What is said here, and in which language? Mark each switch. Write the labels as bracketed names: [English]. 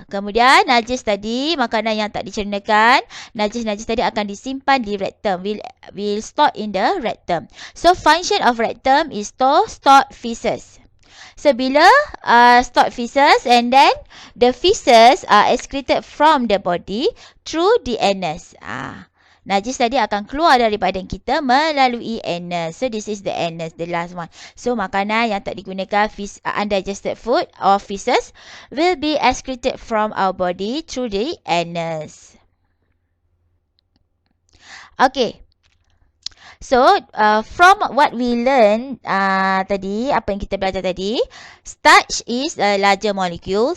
[Malay] Kemudian najis tadi, makanan yang tak dicernakan, najis-najis tadi akan disimpan di rectum, [English] will store in the rectum. So function of rectum is to store feces. So bila stored feces, and then the feces are excreted from the body through the anus. [Malay] Najis tadi akan keluar dari badan kita melalui anus. [English] So this is the anus, the last one. So [Malay] makanan yang tak digunakan, [English] undigested food or feces, will be excreted from our body through the anus. Okay. So, from what we learn tadi, [Malay] apa yang kita belajar tadi, [English] starch is a larger molecule.